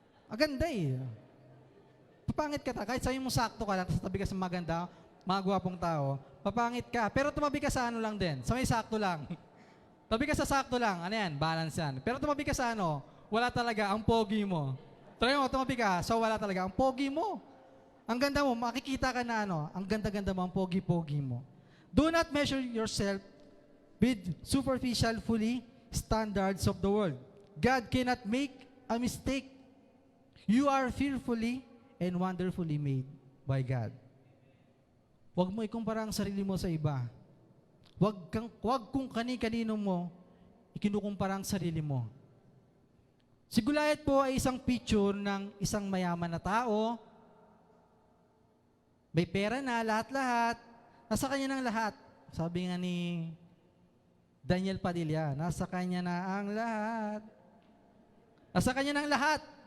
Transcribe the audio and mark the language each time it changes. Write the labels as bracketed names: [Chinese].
[Filipino] Aganda eh. Papangit ka kahit sabi mo sakto ka lang, tapos tabi ka sa maganda, mga gwapong tao, papangit ka. Pero tumabi ka sa ano lang din, sa may sakto lang. Tabi ka sa sakto lang, ano yan, balance yan. Pero tumabi ka sa ano, Wala talaga, ang pogi mo. Try mo, tumabi ka. So wala talaga, ang pogi mo. Ang ganda mo, makikita ka na ano, ang ganda-ganda mo, ang pogi-pogi mo. [English] Do not measure yourself with superficial, fully standards of the world. God cannot make a mistake. You are fearfully and wonderfully made by God. [Filipino] Huwag mo ikumpara ang sarili mo sa iba. Huwag kung kani-kanino mo ikinukumpara ang sarili mo. Si Goliath po ay isang picture ng isang mayaman na tao. May pera na, lahat-lahat. Nasa kanya ng lahat. Sabi nga ni Daniel Padilla, nasa kanya na ang lahat. Nasa kanya ng lahat.